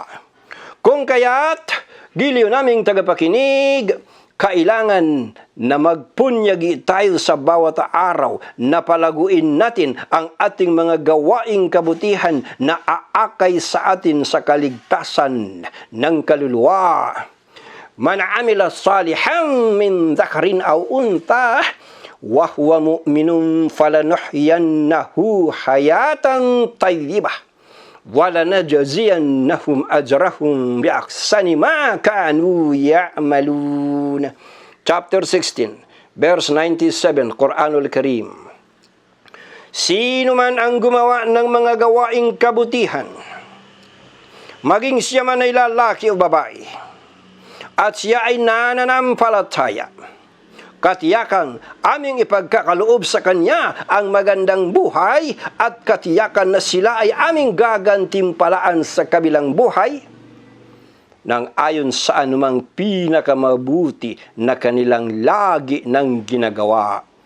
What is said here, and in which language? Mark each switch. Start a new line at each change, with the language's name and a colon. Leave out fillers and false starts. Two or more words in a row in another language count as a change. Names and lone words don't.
Filipino: Kung kaya't, giliw naming tagapakinig, kailangan na magpunyagi tayo sa bawat araw na palaguin natin ang ating mga gawaing kabutihan na aakay sa atin sa kaligtasan ng kaluluwa.
Arabic: من عمل صالحا من ذكر أو أنثى وهو مؤمن فلنحيينه حياة طيبة وَلَنَجْزِيَنَّهُمْ أَجْرَهُمْ بِأَحْسَنِ مَا كَانُوا يَعْمَلُونَ.
English: Chapter 16, verse 97, Quranul Karim.
Filipino: Sino man ang gumawa ng mga gawaing kabutihan, maging siya man ay lalaki o babae, at siya ay nananampalataya, katiyakan aming ipagkakaloob sa kanya ang magandang buhay, at katiyakan na sila ay aming gagantimpalaan sa kabilang buhay nang ayon sa anumang pinakamabuti na kanilang lagi ng ginagawa.